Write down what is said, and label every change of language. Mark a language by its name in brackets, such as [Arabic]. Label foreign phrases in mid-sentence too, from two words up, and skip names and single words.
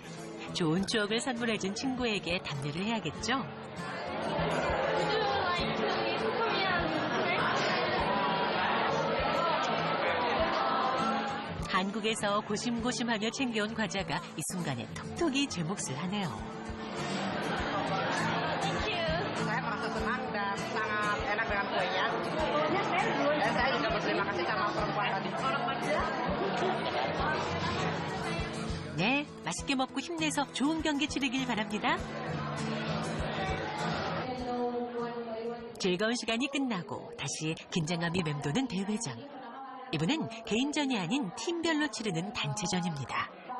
[Korean] 좋은 추억을 선물해준 친구에게 답례를 해야겠죠. 한국에서 고심고심하며 챙겨온 과자가 이 순간에 톡톡이 제 몫을 하네요. [Indonesian] Saya merasa senang dan sangat enak dengan kuenya. Dan saya juga berterima kasih sama perempuan tadi. [Korean] 네, 맛있게 먹고 힘내서 좋은 경기 치르길 바랍니다. 즐거운 시간이 끝나고 다시 긴장감이 맴도는 대회장. 이번엔 개인전이 아닌 팀별로 치르는 단체전입니다.